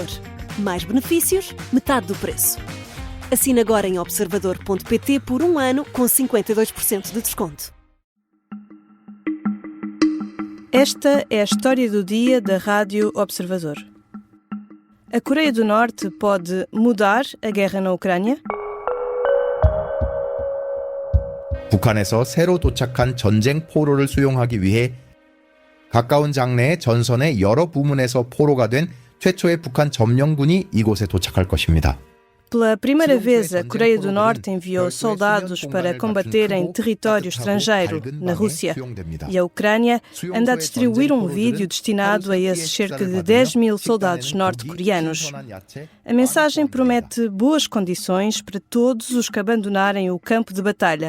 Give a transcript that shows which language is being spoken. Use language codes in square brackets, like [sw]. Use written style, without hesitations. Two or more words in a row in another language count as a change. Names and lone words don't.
[pt] Mais benefícios, metade do preço. Assine agora em observador.pt por 1 ano com 52% de desconto. Esta é a história do dia da Rádio Observador. A Coreia do Norte pode mudar a guerra na Ucrânia? [ko] 북한에서 새로 도착한 전쟁 포로를 수용하기 위해 가까운 장래의 전선의 여러 부문에서 포로가 된 최초의 북한 점령군이 이곳에 도착할 것입니다. [pt] Pela primeira vez, a Coreia do Norte enviou soldados para combater em território estrangeiro, na Rússia. E a Ucrânia anda a distribuir um vídeo destinado a esses cerca de 10 mil soldados norte-coreanos. A mensagem promete boas condições para todos os que abandonarem o campo de batalha.